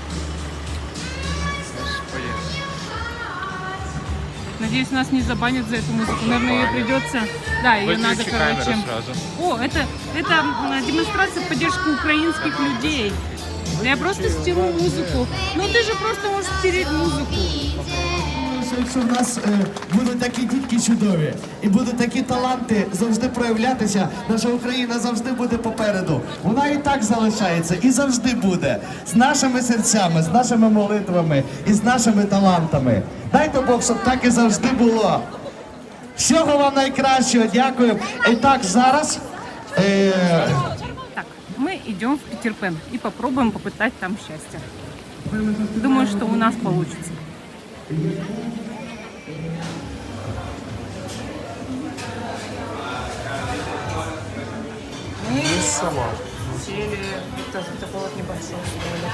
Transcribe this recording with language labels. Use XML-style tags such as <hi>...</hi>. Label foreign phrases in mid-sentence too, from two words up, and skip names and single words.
<ru>Надеюсь, нас не забанят за эту музыку. Наверное, ее придется... Да, ее надо, короче... О, это демонстрация поддержки украинских людей. Я просто стеру музыку. Ну ты же просто можешь стереть музыку.</ru> <uk>Що в нас будуть такі дітки чудові і будуть такі таланти завжди проявлятися, наша Україна завжди буде попереду. Вона і так залишається, і завжди буде. З нашими серцями, з нашими молитвами і з нашими талантами. Дайте Бог, щоб так і завжди було. Всього вам найкращого, дякую. І так, зараз... Так,</uk> <ru>мы идем в Питер Пен и попробуем попытать там счастье. Думаю, что у нас получится. Мы сели тоже в такой вот небольшой столик.</ru>